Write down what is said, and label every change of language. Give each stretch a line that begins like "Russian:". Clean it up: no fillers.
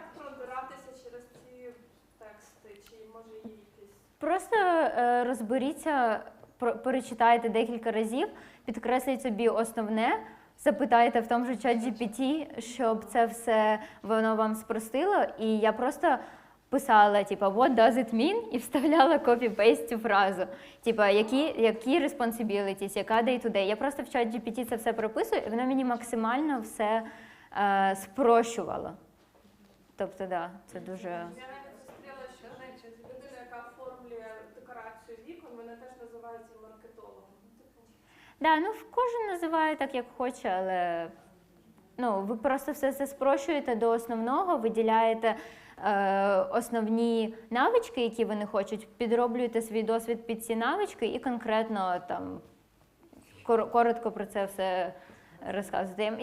Ukrainian: Як пробиратися через ці тексти, чи може є якісь? Просто розберіться, перечитайте декілька разів, підкресліть собі основне, запитайте в тому же ChatGPT, щоб це все воно вам спростило. І я просто писала,
English: what does it mean?
Ukrainian: І вставляла copy-paste цю фразу. Які responsibilities, яка day-to-day. Я просто в ChatGPT це все прописую, і воно мені максимально все спрощувало. Тобто, да, це дуже... Я навіть зустріла, що людина, яка оформлює декорацію вікон, вона теж називається маркетологом. Да, кожен називає так, як хоче, але ви просто все це спрощуєте до основного, виділяєте основні навички, які вони хочуть, підроблюєте свій досвід під ці навички і конкретно там коротко про це все розказуєте.